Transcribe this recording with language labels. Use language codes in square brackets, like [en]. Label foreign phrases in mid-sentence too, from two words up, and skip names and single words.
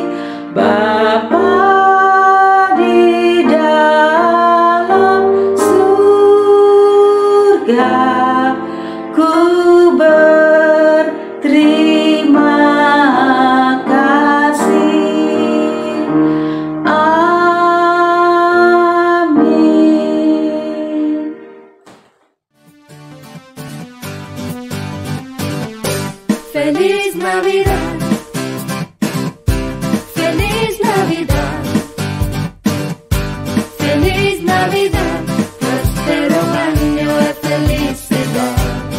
[id] Bapa di dalam surga, ku berterima kasih. Amin. [es] Feliz Navidad, Feliz Navidad, Feliz Navidad, prospero año de felicidad.